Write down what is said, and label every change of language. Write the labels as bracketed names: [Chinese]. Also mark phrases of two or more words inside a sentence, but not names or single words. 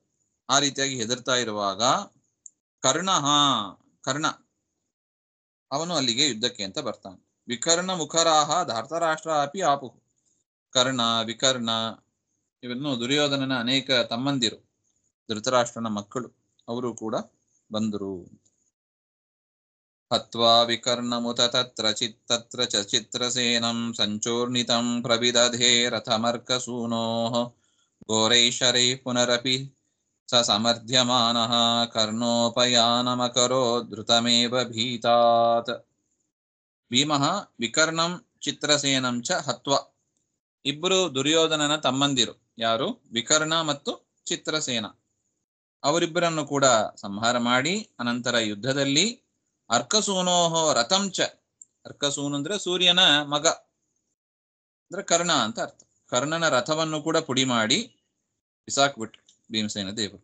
[Kannada] ಆ ರೀತಿಯಾಗಿ ಹೆದರ್ತಾ ಇರುವಾಗ ಕರ್ಣ ಅವನು ಅಲ್ಲಿಗೆ ಯುದ್ಧಕ್ಕೆ ಅಂತ ಬರ್ತಾನೆ. [Sanskrit] ವಿಕರ್ಣ ಮುಖರಾಹ ಧಾರ್ತರಾಷ್ಟ್ರ ಅಪಿ ಆಪುಹು. [Kannada] ಕರ್ಣ ವಿಕರ್ಣ ಇವನ್ನು ದುರ್ಯೋಧನನ ಅನೇಕ ತಮ್ಮಂದಿರು, ಧೃತರಾಷ್ಟ್ರನ ಮಕ್ಕಳು, ಅವರು ಕೂಡ ಬಂದರು. [Sanskrit] ಹತ್ವಾ ವಿಕರ್ಣಮುತ ತತ್ರ ಚಿತ್ರಸೇನಂ ಸಂಚೋರ್ಣಿತಂ ಪ್ರವಿದಧೇ ರಥಮರ್ಕಸೂನೋಃ ಘೋರೈಶರೈ ಪುನರಪಿ ಸ ಸಮರ್ಥ್ಯಮಾನಃ ಕರ್ಣೋಪಯಾನಮಕರೋ ಧೃತಮೇವ ಭೀತಾತ್. ಭೀಮಃ ವಿಕರ್ಣಂ ಚಿತ್ರಸೇನಂ ಚ ಹತ್ವ, [Kannada] ಇಬ್ಬರು ದುರ್ಯೋಧನನ ತಮ್ಮಂದಿರು, ಯಾರು ವಿಕರ್ಣ ಮತ್ತು ಚಿತ್ರಸೇನ, ಅವರಿಬ್ಬರನ್ನು ಕೂಡ ಸಂಹಾರ ಮಾಡಿ ಅನಂತರ ಯುದ್ಧದಲ್ಲಿ [Sanskrit] ಅರ್ಕಸೂನೋಹೋ ರಥಂ ಚ, [Kannada] ಅರ್ಕಸೂನು ಅಂದ್ರೆ ಸೂರ್ಯನ ಮಗ ಅಂದ್ರೆ ಕರ್ಣ ಅಂತ ಅರ್ಥ, ಕರ್ಣನ ರಥವನ್ನು ಕೂಡ ಪುಡಿ ಮಾಡಿ ಬಿಸಾಕ್ಬಿಟ್ರು ಭೀಮಸೇನ ದೇವರು.